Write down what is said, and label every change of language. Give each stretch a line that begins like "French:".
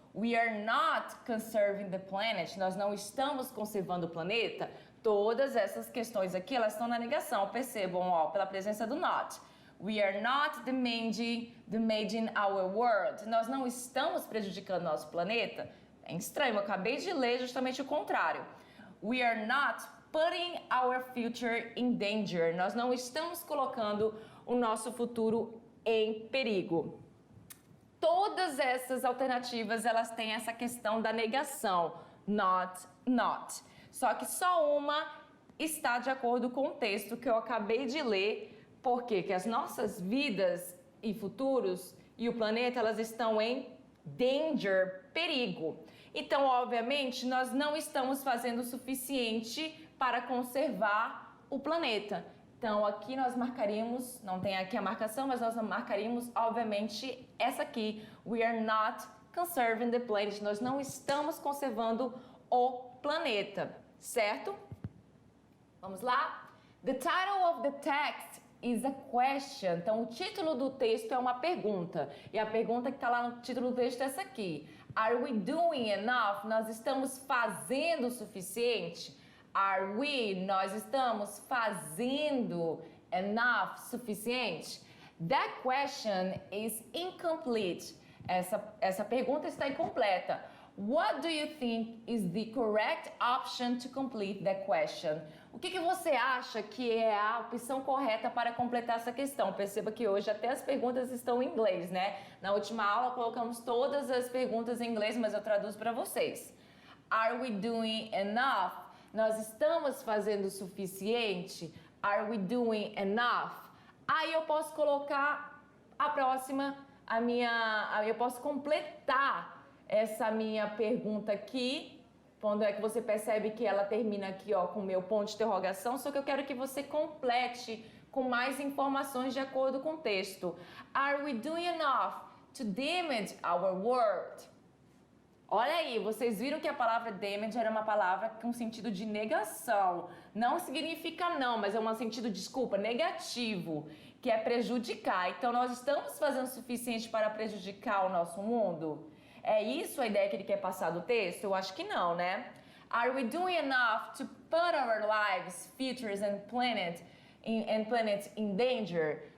English: We are not conserving the planet.
Portuguese: Nós não estamos conservando o planeta. Todas essas questões aqui, elas estão na negação. Percebam, ó, pela presença do not.
English: We are not damaging our world.
Portuguese: Nós não estamos prejudicando nosso planeta. É estranho, eu acabei de ler justamente o contrário.
English: We are not putting our future in danger.
Portuguese: Nós não estamos colocando o nosso futuro em perigo. Todas essas alternativas, elas têm essa questão da negação, not. Só que só uma está de acordo com o texto que eu acabei de ler, porque que as nossas vidas e futuros e o planeta, elas estão em danger, perigo. Então, obviamente, nós não estamos fazendo o suficiente para conservar o planeta. Então, aqui nós marcaríamos, não tem aqui a marcação, mas nós marcaríamos, obviamente, essa aqui.
English: We are not conserving the planet.
Portuguese: Nós não estamos conservando o planeta, certo? Vamos lá?
English: The title of the text is a question.
Portuguese: Então, o título do texto é uma pergunta. E a pergunta que está lá no título do texto é essa aqui.
English: Are we doing enough?
Portuguese: Nós estamos fazendo o suficiente?
English: Are we?
Portuguese: Nós estamos fazendo enough? Suficiente?
English: That question is incomplete.
Portuguese: Essa pergunta está incompleta.
English: What do you think is the correct option to complete that question?
Portuguese: O que você acha que é a opção correta para completar essa questão? Perceba que hoje até as perguntas estão em inglês, né? Na última aula colocamos todas as perguntas em inglês, mas eu traduzo para vocês.
English: Are we doing enough?
Portuguese: nós estamos fazendo o suficiente?
English: Are we doing enough?
Portuguese: Aí eu posso colocar a próxima, eu posso completar essa minha pergunta aqui, quando é que você percebe que ela termina aqui, ó, com o meu ponto de interrogação, só que eu quero que você complete com mais informações de acordo com o texto.
English: Are we doing enough to damage our world?
Portuguese: Olha aí, vocês viram que a palavra damage era uma palavra com sentido de negação. Não significa não, mas é um sentido, desculpa, negativo, que é prejudicar. Então, nós estamos fazendo o suficiente para prejudicar o nosso mundo? É isso a ideia que ele quer passar do texto? Eu acho que não, né?
English: Are we doing enough to put our lives, futures and planet in danger?